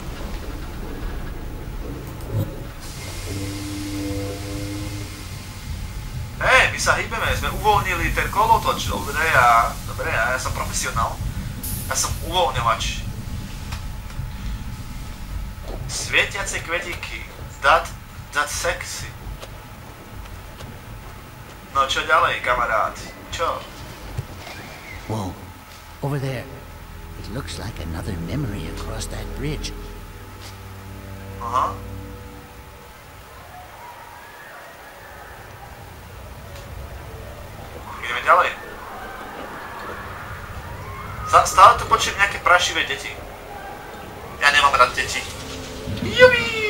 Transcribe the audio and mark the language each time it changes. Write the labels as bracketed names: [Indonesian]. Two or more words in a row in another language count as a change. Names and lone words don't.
[Slovak] Hej, my sa hýbeme, sme uvoľnili ten kolotoč, dobre, ja som profesionál. Ja som uvoľňovač. Svietiace kvetinky. [English] That sexy. [Slovak] No čo ďalej, kamarát? Čo? [English] Whoa, over there. It looks like another memory across that bridge. [Slovak] Aha. Ideme ďalej. Stále tu počujem nejaké prašivé deti. Ja nemám rád deti. Jubi!